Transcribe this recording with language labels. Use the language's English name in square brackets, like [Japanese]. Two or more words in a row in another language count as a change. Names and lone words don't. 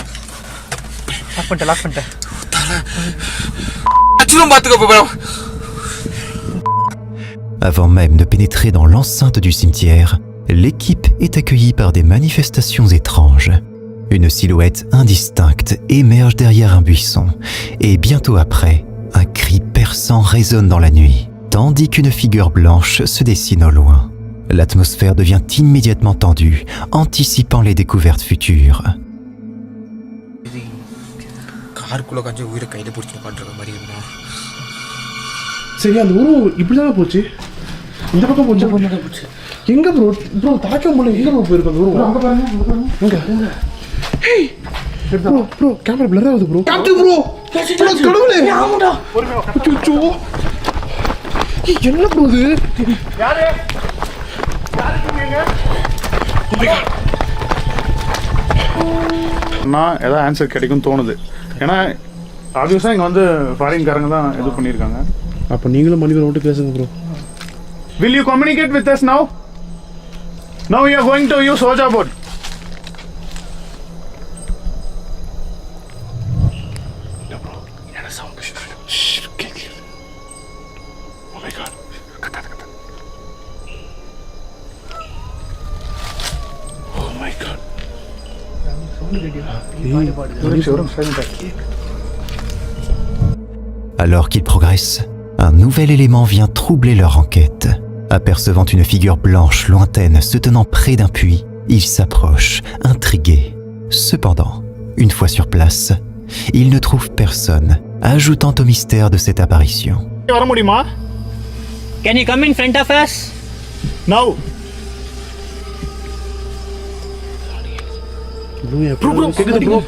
[Tamil] லாக் பண்ணிட்டேன். அச்சுரும் பாத்துக்கோ ப்ரோ. [French] Avant même de pénétrer dans l'enceinte du cimetière, l'équipe est accueillie par des manifestations étranges. Une silhouette indistincte émerge derrière un buisson, et bientôt après, un cri perçant résonne dans la nuit, tandis qu'une figure blanche se dessine au loin. L'atmosphère devient immédiatement tendue, anticipant les découvertes futures. [Tamil] சரி அந்த ஊரு இப்படிதானே போச்சு? இந்த பக்கம் போச்சு. எங்க ப்ரோ ப்ரோ தாக்கம் போல எங்க ப்ரோ போயிருக்கு அந்த ஊரு? அங்க பாருங்க எங்க? ஹேய் ப்ரோ [English] camera blur [Tamil] ஆகுது ப்ரோ. காட்டு ப்ரோ. கடவுளே. ஆமாடா. அச்சோ. என்ன ப்ரோ இது? யாரு இருக்கீங்க? நான் ஏதாவது ஆன்சர் கிடைக்கும்னு தோணுது. ஏன்னா ஆப்வியஸாக இங்கே வந்து ஃபாரின்காரங்க தான் இது பண்ணியிருக்காங்க. அப்போ நீங்களும் மனிதரை விட்டு பேசுங்க ப்ரோ. [English] Will you communicate with us now? Now we are going to use Soja boat. No bro. Yana sound. Shh. Oh my god. Kata. Oh my god. [French] Alors qu'ils progressent, un nouvel élément vient troubler leur enquête. Apercevant une figure blanche lointaine se tenant près d'un puits, ils s'approchent, intrigués. Cependant, une fois sur place, ils ne trouvent personne, ajoutant au mystère de cette apparition. [English] Can you come in front of us? Now. Bro, [Tamil] கேக்குது bro.